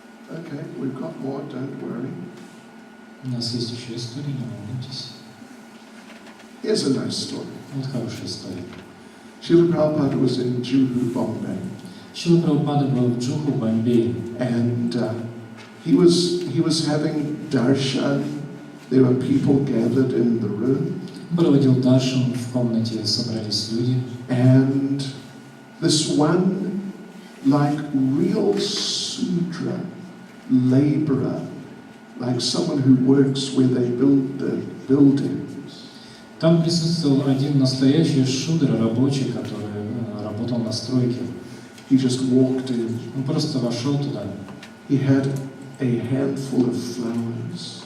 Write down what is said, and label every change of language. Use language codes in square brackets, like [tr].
[en] Okay, we've got more, don't worry. [ru] У нас есть еще история, не волнуйтесь. [en] Here's a nice story. [ru] Вот хорошая история. [en] Srila Prabhupada was in Juhu, Bombay. [ru] Шрила Прабхупада был в Джуху, Бомбее. [en] And he was having darshan. There were people gathered in the room. [ru] Проводил даршан, в комнате собрались люди. [en] And this one, like real Sudra laborer, like someone who works where they build the buildings. [ru] Там присутствовал один настоящий шудра, рабочий, который работал на стройке. [en] He just walked in. [ru] Он просто вошел туда. [en] He had a handful of flowers.